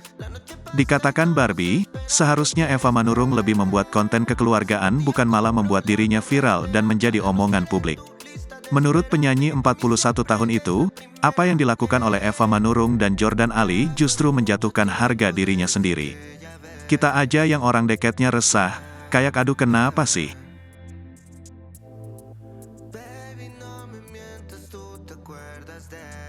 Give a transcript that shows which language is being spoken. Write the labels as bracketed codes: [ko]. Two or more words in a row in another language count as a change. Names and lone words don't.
[id] Dikatakan Barbie, seharusnya Eva Manurung lebih membuat konten kekeluargaan bukan malah membuat dirinya viral dan menjadi omongan publik. Menurut penyanyi 41 tahun itu, apa yang dilakukan oleh Eva Manurung dan Jordan Ali justru menjatuhkan harga dirinya sendiri. Kita aja yang orang deketnya resah, kayak aduh kenapa sih? [es] Baby, no me mientas, tú te acuerdas de